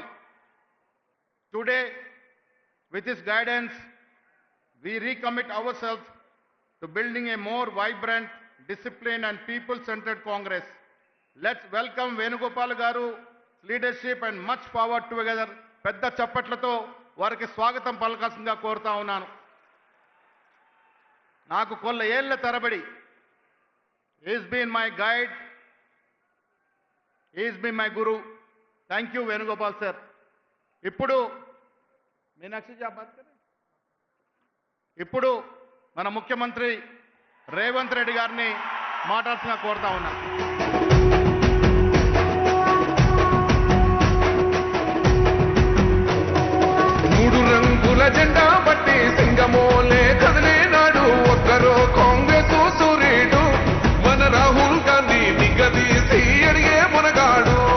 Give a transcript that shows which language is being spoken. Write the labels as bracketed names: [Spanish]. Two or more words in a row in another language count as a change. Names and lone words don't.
[English] Today, with his guidance, we recommit ourselves to building a more vibrant, disciplined and people-centered Congress. Let's welcome Venugopal Garu's leadership and much forward together. [Telugu] పెద్ద చప్పట్లతో వారికి స్వాగతం పలకాల్సిందిగా కోరుతా ఉన్నాను. నాకు కొల్ల ఏళ్ల తరబడి [English] he's been my guide, he's been my guru. Thank you Venugopal sir. ఇప్పుడు మీనాక్షి [Hindi] जी आप बात करें. [Telugu] ఇప్పుడు మన ముఖ్యమంత్రి రేవంత్ రెడ్డి గారిని మాట్లాడాల్సిందిగా కోరుతా ఉన్నాను. జెండా బట్టి సింగమోలే కదిలేనాడు ఒక్కరో కాంగ్రెస్ సూర్యుడు మన రాహుల్ గాంధీ నిగదీసి అడిగే మునగాడు